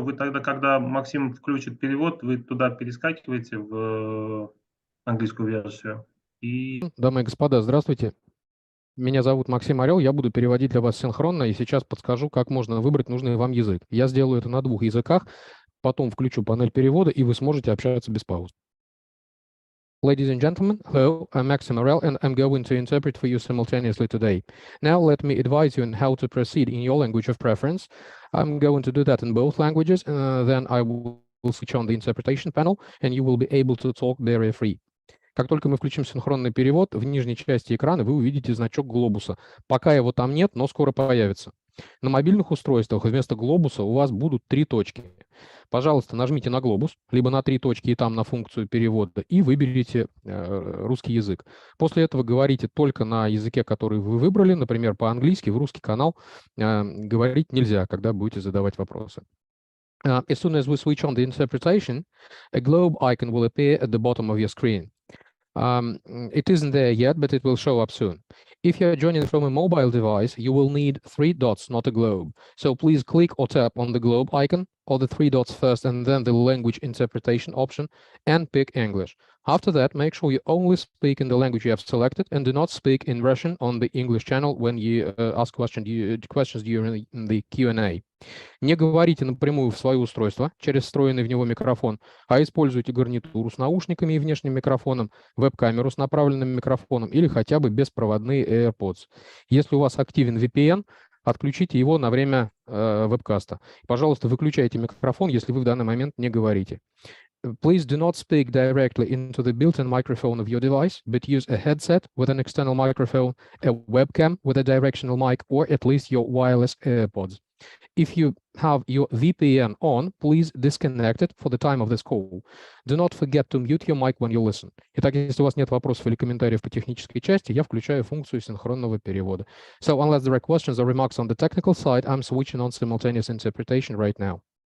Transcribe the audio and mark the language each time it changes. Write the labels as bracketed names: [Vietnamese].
[Russian] Вы тогда, когда Максим включит перевод, вы туда перескакиваете в английскую версию. И Дамы и господа, здравствуйте. Меня зовут Максим Орел, я буду переводить для вас синхронно и сейчас подскажу, как можно выбрать нужный вам язык. Я сделаю это на 2 языках, потом включу панель перевода, и вы сможете общаться без пауз. [English] Ladies and gentlemen, hello, I'm Maxim Orel and I'm going to interpret for you simultaneously today. Now let me advise you on how to proceed in your language of preference. I'm going to do that in both languages, then I will switch on the interpretation panel and you will be able to talk barrier free. [Russian] Как только мы включим синхронный перевод, в нижней части экрана вы увидите значок глобуса. Пока его там нет, но скоро появится. На мобильных устройствах вместо глобуса у вас будут 3 точки. Пожалуйста, нажмите на глобус, либо на 3 точки и там на функцию перевода, и выберите русский язык. После этого говорите только на языке, который вы выбрали, например, по-английски, в русский канал говорить нельзя, когда будете задавать вопросы. [English] As soon as we switch on the interpretation, a globe icon will appear at the bottom of your screen. It isn't there yet, but it will show up soon. If you're joining from a mobile device, you will need 3 dots, not a globe. So please click or tap on the globe icon or the 3 dots first and then the language interpretation option and pick English. After that, make sure you only speak in the language you have selected and do not speak in Russian on the English channel when you ask questions during the Q&A. [Russian] Не говорите напрямую в свое устройство через встроенный в него микрофон, а используйте гарнитуру с наушниками и внешним микрофоном, веб-камеру с направленным микрофоном или хотя бы беспроводные AirPods. Если у вас активен VPN, отключите его на время вебкаста. Пожалуйста, выключайте микрофон, если вы в данный момент не говорите. [English] Please do not speak directly into the built-in microphone of your device, but use a headset with an external microphone, a webcam with a directional mic, or at least your wireless AirPods. If you have your VPN on, please disconnect it for the time of this call. Do not forget to mute your mic when you listen. [Russian] Итак, если у вас нет вопросов или комментариев по технической части, я включаю функцию синхронного перевода. [English] So unless there are questions or remarks on the technical side, I'm switching on simultaneous interpretation right now.